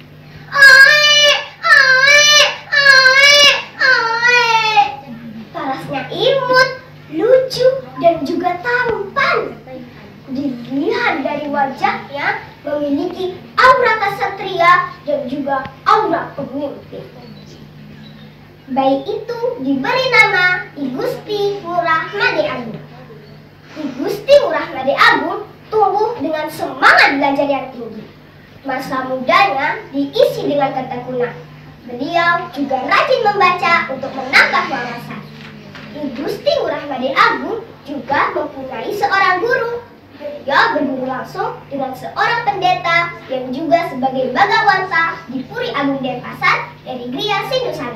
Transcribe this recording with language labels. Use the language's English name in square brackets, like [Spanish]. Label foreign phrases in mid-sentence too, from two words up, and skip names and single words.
[Indonesian] Parasnya imut, lucu, dan juga tampan. Dilihat dari wajahnya memiliki aura kesatria dan juga aura pemimpin. Bayi itu diberi nama I Gusti Ngurah Made Agung. I Gusti Ngurah Made Agung tumbuh dengan semangat belajar yang tinggi. Masa mudanya diisi dengan ketekunan. Beliau juga rajin membaca untuk menambah wawasan. I Gusti Ngurah Made Agung juga mempunyai seorang guru. Beliau berguru langsung dengan seorang pendeta yang juga sebagai bagawanta di Puri Agung Denpasar dari Gria Sindusanu.